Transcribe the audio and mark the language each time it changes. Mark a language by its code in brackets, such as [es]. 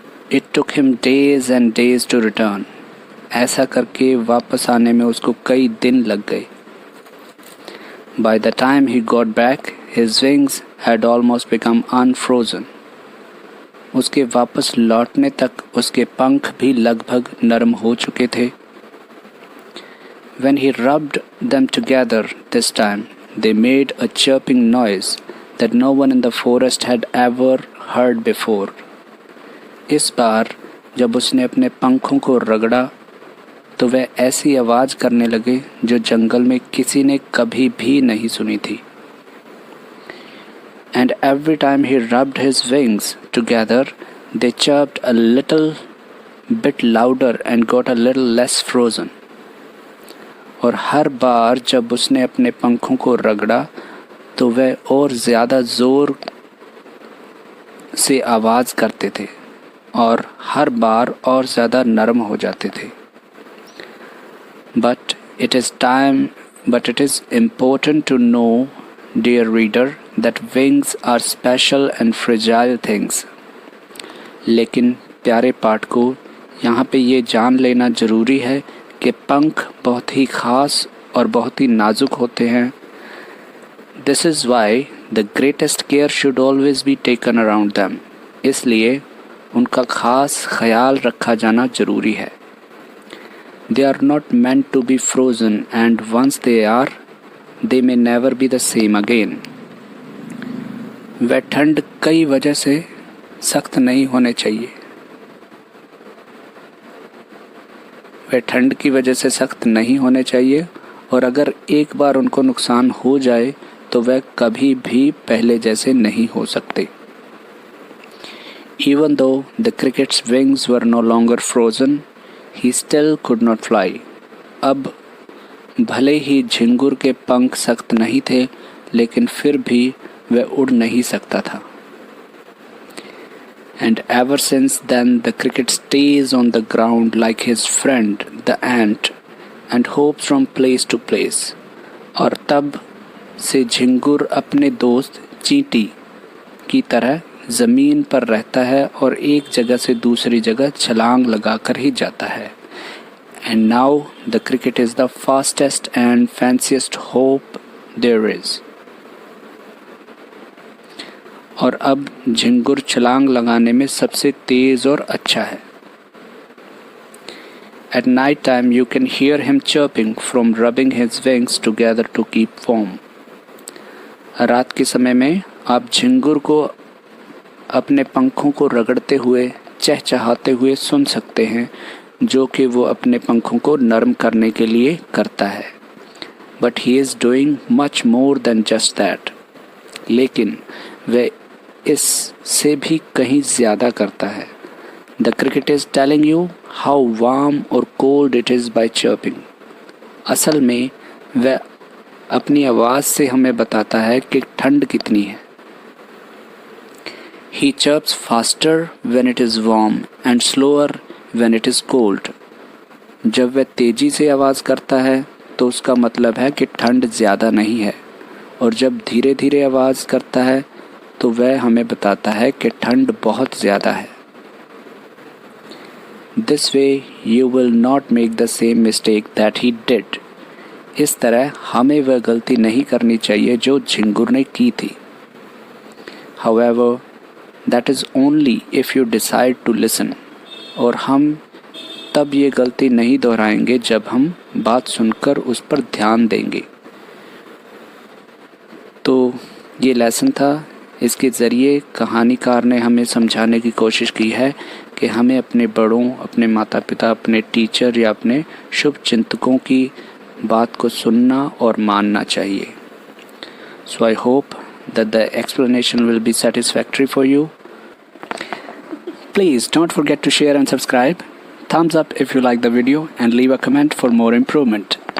[en] It took him days and days to return. [hi] ऐसा करके वापस आने में उसको कई दिन लग गए. [en] By the time he got back, his wings had almost become unfrozen. [hi] उसके वापस लौटने तक उसके पंख भी लगभग नरम हो चुके थे. [en] When he rubbed them together this time, they made a chirping noise that no one in the forest had ever heard before. [hi] इस बार जब उसने अपने पंखों को रगड़ा तो वह ऐसी आवाज़ करने लगे जो जंगल में किसी ने कभी भी नहीं सुनी थी. [en] And every time he rubbed his wings together, they chirped a little bit louder and got a little less frozen. [hi] और हर बार जब उसने अपने पंखों को रगड़ा तो वह और ज़्यादा ज़ोर से आवाज़ करते थे और हर बार और ज़्यादा नरम हो जाते थे. [en] But it is important to know, dear reader, that wings are special and fragile things. [hi] लेकिन प्यारे पाठकों, यहाँ पे ये जान लेना ज़रूरी है कि पंख बहुत ही ख़ास और बहुत ही नाजुक होते हैं. [en] This is why the greatest care should always be taken around them. [hi] इसलिए उनका ख़ास ख्याल रखा जाना ज़रूरी है. [en] They are not meant to be frozen, and once they are, they may never be the same again. [hi] वह ठंड कई वजह से सख्त नहीं होने चाहिए. वे ठंड की वजह से सख्त नहीं होने चाहिए और अगर एक बार उनको नुकसान हो जाए तो वह कभी भी पहले जैसे नहीं हो सकते. [en] Even though the cricket's wings were no longer frozen, he still could not fly. [hi] अब भले ही झिंगुर के पंख सख्त नहीं थे लेकिन फिर भी वह उड़ नहीं सकता था. [en] And ever since then the cricket stays on the ground like his friend the ant and hops from place to place. [hi] और तब से झिंगुर अपने दोस्त चींटी की तरह ज़मीन पर रहता है और एक जगह से दूसरी जगह छलांग लगाकर ही जाता है. [en] And now the cricket is the fastest and fanciest hope there is. [hi] और अब झिंगुर छलांग लगाने में सबसे तेज़ और अच्छा है. [en] At night time you can hear him chirping from rubbing his wings together to keep warm. [hi] रात के समय में आप झिंगुर को अपने पंखों को रगड़ते हुए चहचहाते हुए सुन सकते हैं जो कि वो अपने पंखों को नरम करने के लिए करता है. [en] But he is doing much more than just that. [hi] लेकिन वह इससे भी कहीं ज़्यादा करता है. [en] The cricket is telling you how warm or cold it is by chirping. [hi] असल में वह अपनी आवाज़ से हमें बताता है कि ठंड कितनी है. [en] He chirps faster when it is warm and slower when it is cold. [hi] जब वह तेज़ी से आवाज़ करता है तो उसका मतलब है कि ठंड ज़्यादा नहीं है और जब धीरे धीरे आवाज़ करता है तो वह हमें बताता है कि ठंड बहुत ज़्यादा है. [en] This way you will not make the same mistake that he did. [hi] इस तरह हमें वह गलती नहीं करनी चाहिए जो झिंगुर ने की थी. [en] However, that is only if you decide to listen. [hi] और हम तब ये गलती नहीं दोहराएंगे जब हम बात सुनकर उस पर ध्यान देंगे. तो ये लेसन था. इसके ज़रिए कहानीकार ने हमें समझाने की कोशिश की है कि हमें अपने बड़ों, अपने माता पिता, अपने टीचर या अपने शुभ चिंतकों की बात को सुनना और मानना चाहिए. [en] So I hope that the explanation will be satisfactory for you. Please don't forget to share and subscribe. Thumbs up if you like the video and leave a comment for more improvement.